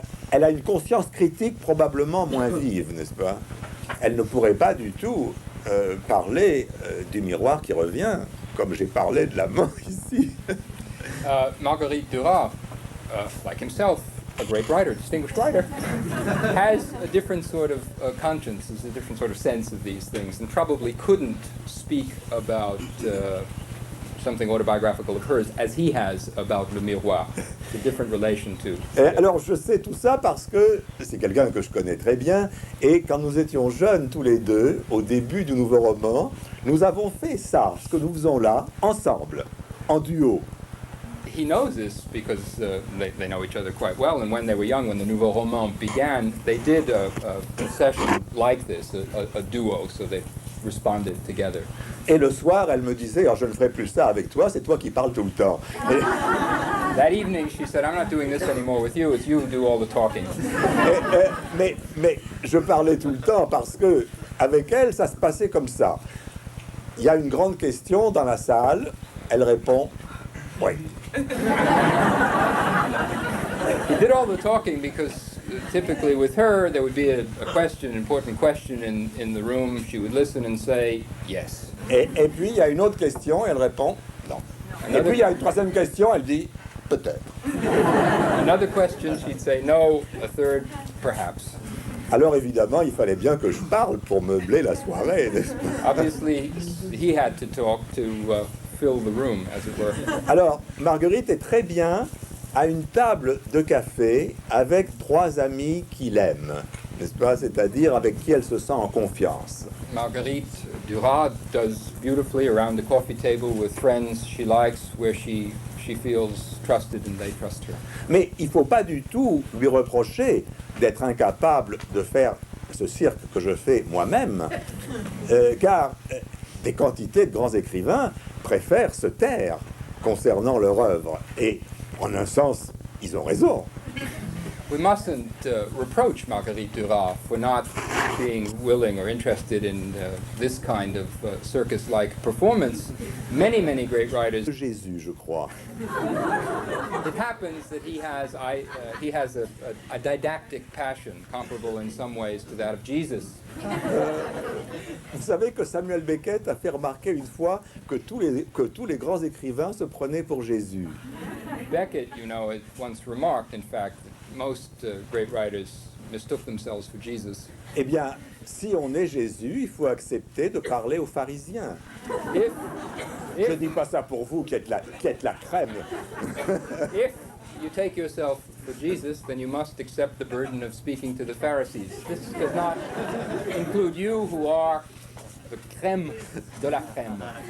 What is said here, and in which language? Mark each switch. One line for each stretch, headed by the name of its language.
French: elle a une conscience critique probablement moins vive, n'est-ce pas? Elle ne pourrait pas du tout parler du miroir qui revient, comme j'ai parlé de l'amant ici.
English: Marguerite Duras, like himself, a great writer, distinguished writer, has a different sort of conscience, has a different sort of sense of these things, and probably couldn't speak about something autobiographical of hers as he has about le miroir. It's a different relation to.
French: Alors je sais tout ça parce que c'est quelqu'un que je connais très bien, et quand nous étions jeunes tous les deux, au début du nouveau roman, nous avons fait ça, ce que nous faisons là, ensemble, en duo.
English: He knows this because they know each other quite well, and when they were young, when the nouveau roman began, they did a session like this, a duo, so they responded together.
French: Et le soir, elle me disait, oh, je ne ferai plus ça avec toi, c'est toi qui parles tout le temps.
English: That evening, she said, I'm not doing this anymore with you, it's you who do all the talking.
French: Mais je parlais tout le temps parce que avec elle, ça se passait comme ça. Il y a une grande question dans la salle, elle répond, oui.
English: He did all the talking because typically with her, there would be a question, an important question in the room. She would listen and say, yes.
French: Et puis, il y a une autre question, elle répond, non. Et puis, il y a une troisième question, elle dit, peut-être.
English: Another question, she'd say no. A third, perhaps.
French: Alors, évidemment, il fallait bien que je parle pour meubler la soirée, n'est-ce pas?
English: Obviously, he had to talk to fill the room, as it were.
French: Alors, Marguerite est très bien à une table de café avec trois amis qui l'aiment, n'est-ce pas? C'est-à-dire avec qui elle se sent en confiance.
English: Marguerite Duras does beautifully around the coffee table with friends she likes, where she feels trusted and they trust her.
French: Mais il ne faut pas du tout lui reprocher d'être incapable de faire ce cirque que je fais moi-même, car des quantités de grands écrivains préfèrent se taire concernant leur œuvre. Et en un sens, ils ont raison.
English: We mustn't reproach Marguerite Duras for not being willing or interested in this kind of circus-like performance. Many, many great writers.
French: Jésus, je crois.
English: It happens that he has a didactic passion comparable in some ways to that of Jesus.
French: Vous savez que Samuel Beckett a fait remarquer une fois que tous les grands écrivains se prenaient pour Jésus.
English: Beckett, you know, had once remarked, in fact, that most great writers mistook themselves for Jesus.
French: Eh bien, si on est Jésus, il faut accepter de parler aux pharisiens. Je ne dis pas ça pour vous qui êtes la crème.
English: If you take yourself for Jesus, then you must accept the burden of speaking to the Pharisees. This does not include you, who are the crème de la crème.